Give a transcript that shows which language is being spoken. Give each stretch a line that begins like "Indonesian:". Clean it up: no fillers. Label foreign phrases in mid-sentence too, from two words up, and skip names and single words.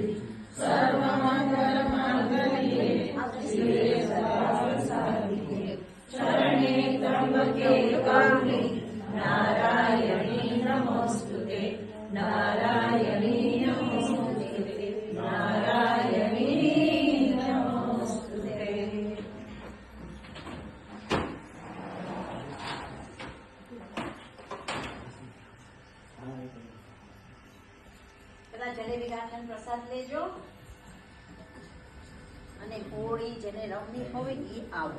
Sanskrit: सर्वमंगलमांगल्ये शिवे सर्वार्थसाधिके शरणे त्र्यंबके गौरी नारायणी नमोस्तुते नारायणी नमोस्तुते नारायणी नमोस्तुते.
Gujarati: જલેબી ગાંઠન પ્રસાદ લેજો અને હોળી જેને રમવી હોય એ આવો.